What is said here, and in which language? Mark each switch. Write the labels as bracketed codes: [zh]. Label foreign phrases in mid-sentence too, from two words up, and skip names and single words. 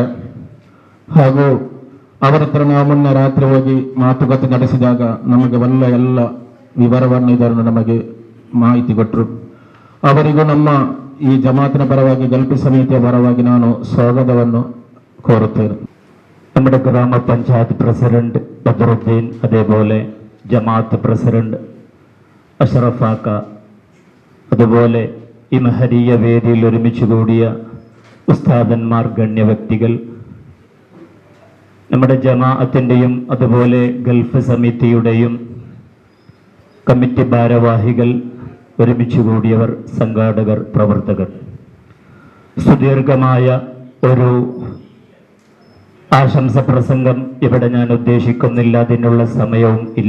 [kn] ಹಾಗೂ ಅವರ ಹತ್ರ ನಾವು ಮೊನ್ನೆ ರಾತ್ರಿ ಹೋಗಿ ಮಾತುಕತೆ ನಡೆಸಿದಾಗ ನಮಗೆ ಎಲ್ಲ ವಿವರವನ್ನು ಇದನ್ನು ನಮಗೆ ಮಾಹಿತಿ ಕೊಟ್ಟರು. ಅವರಿಗೂ ನಮ್ಮ ಈ ಜಮಾತಿನ ಪರವಾಗಿ ಗಲ್ಫ್ ಸಮಿತಿಯ ಪರವಾಗಿ ನಾನು ಸ್ವಾಗತವನ್ನು ಕೋರುತ್ತೇನೆ. [ml] നമ്മുടെ ഗ്രാമപഞ്ചായത്ത് പ്രസിഡന്റ് ബദറുദ്ദീൻ, അതേപോലെ ജമാഅത്ത് പ്രസിഡന്റ് അഷ്റഫാക്ക, അതുപോലെ ഈ മഹരീയ വേദിയിൽ ഒരുമിച്ച് കൂടിയ ഉസ്താദന്മാർ, ഗണ്യ വ്യക്തികൾ, നമ്മുടെ ജമാഅത്തിൻ്റെയും അതുപോലെ ഗൾഫ് സമിതിയുടെയും കമ്മിറ്റി ഭാരവാഹികൾ, ഒരുമിച്ച് കൂടിയവർ, സംഘാടകർ, പ്രവർത്തകർ, സുദീർഘമായ ഒരു ആശംസ പ്രസംഗം ഇവിടെ ഞാൻ ഉദ്ദേശിക്കുന്നില്ല, അതിനുള്ള സമയവും ഇല്ല.